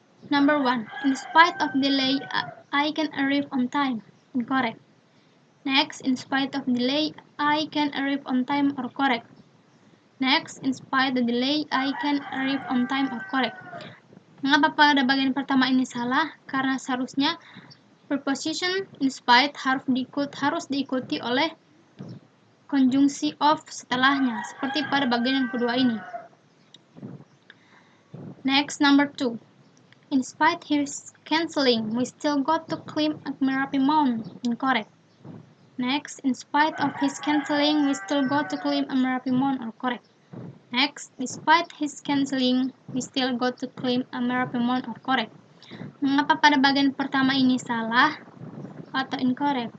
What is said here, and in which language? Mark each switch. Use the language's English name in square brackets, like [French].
[English] Number 1. In spite of delay, I can arrive on time. Incorrect. Next, in spite of delay, I can arrive on time or correct. Next, in spite of delay, I can arrive on time or correct. [Indonesian] Mengapa pada bagian pertama ini salah? Karena seharusnya preposition in spite harus diikuti oleh konjungsi of setelahnya, seperti pada bagian yang kedua ini. [English] Next, number 2. In spite his cancelling, we still got to climb a Merapi Mountain. Incorrect. Next, in spite of his cancelling, we still got to climb a Merapi Mountain. Or correct. Next, despite his cancelling, we still got to climb a Merapi Mountain. Or correct. [Indonesian] Mengapa pada bagian pertama ini salah atau incorrect?